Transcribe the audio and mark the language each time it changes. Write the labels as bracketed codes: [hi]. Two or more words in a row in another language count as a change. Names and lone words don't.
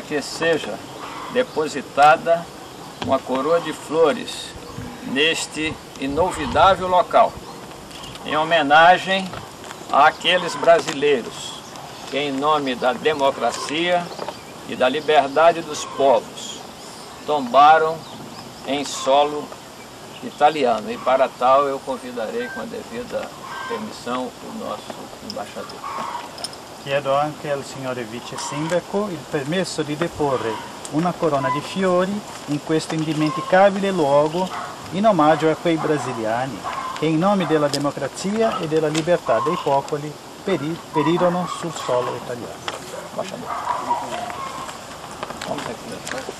[pt] que seja depositada uma coroa de flores neste inolvidável local, em homenagem àqueles brasileiros que, em nome da democracia e da liberdade dos povos, tombaram em solo italiano. E para tal eu convidarei com a devida permissão o nosso embaixador. [it] Chiedo anche al signore Vice Sindaco il permesso di deporre una corona di fiori in questo indimenticabile luogo in omaggio a quei brasiliani che in nome della democrazia e della libertà dei popoli perirono sul suolo italiano. [pt] Embaixador. Vamos aqui.